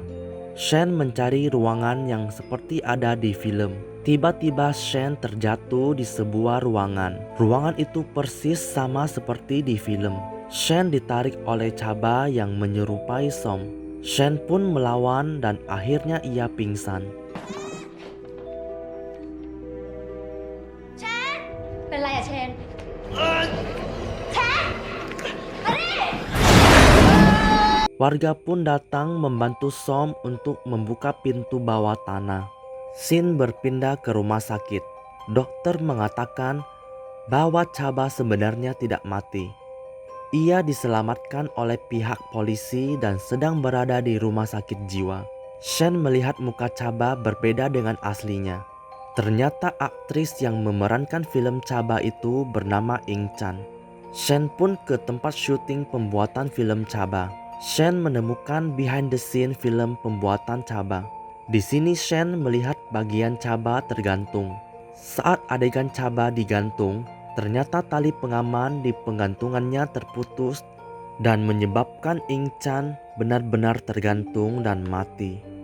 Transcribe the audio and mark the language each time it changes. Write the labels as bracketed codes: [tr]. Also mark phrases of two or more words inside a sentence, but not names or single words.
[id] Shen mencari ruangan yang seperti ada di film. Tiba-tiba Shen terjatuh di sebuah ruangan. Ruangan itu persis sama seperti di film. Shen ditarik oleh Chaba yang menyerupai Som. Shen pun melawan dan akhirnya ia pingsan. [th] เป็นไรอะเชน [id] Warga pun datang membantu Som untuk membuka pintu bawah tanah. Shin berpindah ke rumah sakit. Dokter mengatakan bahwa Chaba sebenarnya tidak mati. Ia diselamatkan oleh pihak polisi dan sedang berada di rumah sakit jiwa. Shen melihat muka Chaba berbeda dengan aslinya. Ternyata aktris yang memerankan film Chaba itu bernama Ing Chan. Shen pun ke tempat syuting pembuatan film Chaba. Shen menemukan [en] behind the scene [id] film pembuatan Chaba. Di sini Shen melihat bagian Chaba tergantung. Saat adegan Chaba digantung, ternyata tali pengaman di penggantungannya terputus dan menyebabkan Ing Chan benar-benar tergantung dan mati.